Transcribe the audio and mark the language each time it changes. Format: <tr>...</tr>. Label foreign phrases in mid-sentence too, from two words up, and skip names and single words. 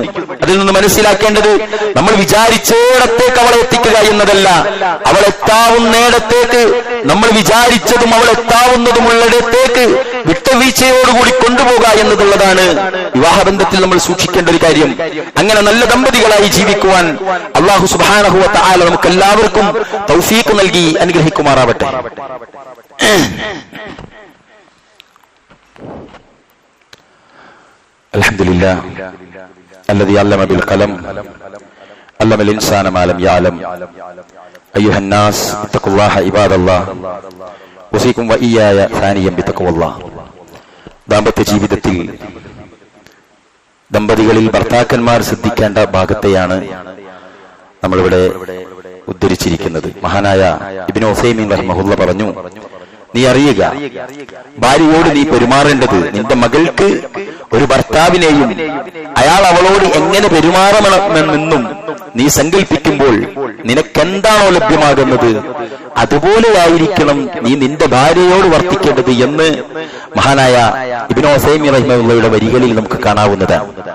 <ml>അതിൽ നിന്ന് മനസ്സിലാക്കേണ്ടത്, നമ്മൾ വിചാരിച്ചേടത്തേക്ക് അവളെ എത്തിക്കുക എന്നതല്ല, അവളെത്താവുന്നിടത്തേക്ക്, നമ്മൾ വിചാരിച്ചതും അവളെത്താവുന്നതുമുള്ളിടത്തേക്ക് വിട്ടുവീഴ്ചയോടുകൂടി കൊണ്ടുപോകുക എന്നതുള്ളതാണ് വിവാഹബന്ധത്തിൽ നമ്മൾ സൂക്ഷിക്കേണ്ട ഒരു കാര്യം. അങ്ങനെ നല്ല ദമ്പതികളായി ജീവിക്കുവാൻ</ml> <ar>الله سبحانه وتعالى</ar> <ml>നമുക്ക് എല്ലാവർക്കും തൗഫീഖ് നൽകി അനുഗ്രഹിക്കുമാറാവട്ടെ.</ml> <ar>അൽഹംദുലില്ലാഹ് الذي علم بالقلم علم الإنسان ما لم يعلم أيها الناس اتقوا الله عباد الله وفيكم وإياي ثانيا بتقوى الله.</ar> <ml>ദാമ്പത്യ ജീവിതത്തിൽ ദമ്പതികളിൽ ഭർത്താക്കന്മാർ ശ്രദ്ധിക്കേണ്ട ഭാഗത്തെയാണ് നമ്മളിവിടെ ഉദ്ധരിച്ചിരിക്കുന്നത്. മഹാനായ ഇബ്നു ഉസൈമീൻ റഹിമഹുള്ള പറഞ്ഞു, നീ അറിയുക, ഭാര്യയോട് നീ പെരുമാറേണ്ടത് നിന്റെ മകൾക്ക് ഒരു ഭർത്താവിനെയും അയാൾ അവളോട് എങ്ങനെ പെരുമാറണമെന്നും നീ സങ്കല്പിക്കുമ്പോൾ നിനക്കെന്താണോ ലഭ്യമാകുന്നത് അതുപോലെയായിരിക്കണം നീ നിന്റെ ഭാര്യയോട് വർത്തിക്കേണ്ടത് എന്ന് മഹാനായ ഇബ്നു ഉസൈമീൻ റഹിമഹുള്ളയുടെ വരികളിൽ നമുക്ക് കാണാവുന്നതാണ്.</ml>